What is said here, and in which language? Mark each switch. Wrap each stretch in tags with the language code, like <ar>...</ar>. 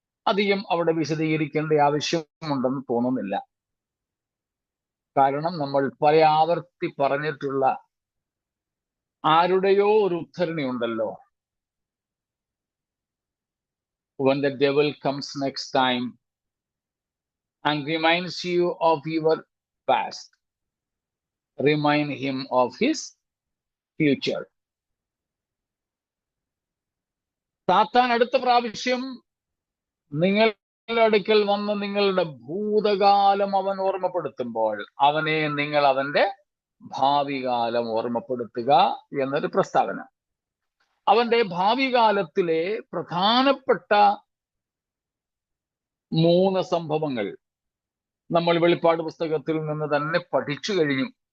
<ml>അധികം അവിടെ വിശദീകരിക്കേണ്ട ആവശ്യമുണ്ടെന്ന് തോന്നുന്നില്ല. കാരണം നമ്മൾ പല ആവർത്തി പറഞ്ഞിട്ടുള്ള ആരുടെയോ ഒരു ഉദ്ധരണി ഉണ്ടല്ലോ.</ml> <en>When the devil comes next time and reminds you of your past, remind him of his future.</en> <ml>സാത്താൻ അടുത്ത പ്രാവശ്യം നിങ്ങളുടെ അടുക്കൽ വന്ന് നിങ്ങളുടെ ഭൂതകാലം അവൻ ഓർമ്മപ്പെടുത്തുമ്പോൾ അവനെ നിങ്ങൾ അവന്റെ ഭാവി കാലം ഓർമ്മപ്പെടുത്തുക എന്നൊരു പ്രസ്താവന. അവന്റെ ഭാവി കാലത്തിലെ പ്രധാനപ്പെട്ട 3 സംഭവങ്ങൾ നമ്മൾ വെളിപ്പാട് പുസ്തകത്തിൽ നിന്ന് തന്നെ പഠിച്ചു കഴിഞ്ഞു.</ml>